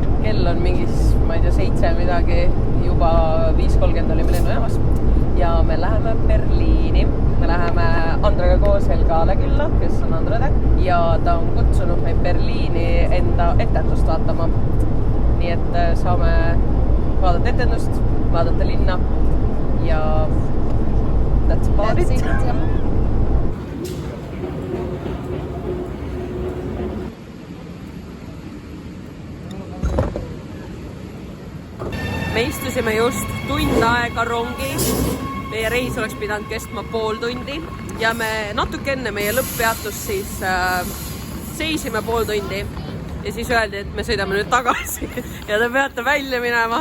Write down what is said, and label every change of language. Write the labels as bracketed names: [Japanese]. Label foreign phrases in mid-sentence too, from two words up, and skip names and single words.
[Estonian] kell on mingis, ma ei tea, 7 midagi, juba 5:30 olime lennujaamas ja me läheme Berliini. Me läheme Andraga koos Helgale külla, kes on Andrade ja ta on kutsunud meid Berliini enda etendust vaatama. Nii et saame vaadata etendust, vaadata linna ja [English] that's about it. [Estonian] Me istusime just tund aega rongis. Meie reis oleks pidanud kestma pool tundi ja me natuke enne meie lõpppeatust siis seisime pool tundi ja siis öeldi, et me sõidame nüüd tagasi ja te peate välja minema.